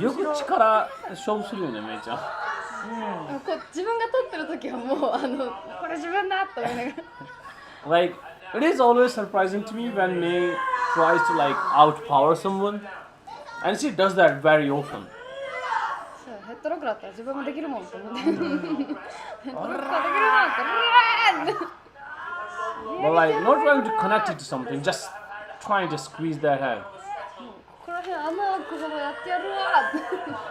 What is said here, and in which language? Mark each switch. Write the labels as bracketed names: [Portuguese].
[Japanese] よく力勝負するよね、めいちゃん。こう自分が取ってる時はもうこれ自分だと思いながら。 [English] Like it is always surprising to me when Mei tries to like outpower someone, and she does that very often. [Japanese] ヘッドロックだったら自分もできるもんと思って。ヘッドロックはできるもんって。 [English] But like not trying to connect it to something, just trying to squeeze that head. [Japanese] ここら辺穴開くほどやってやるわやってやる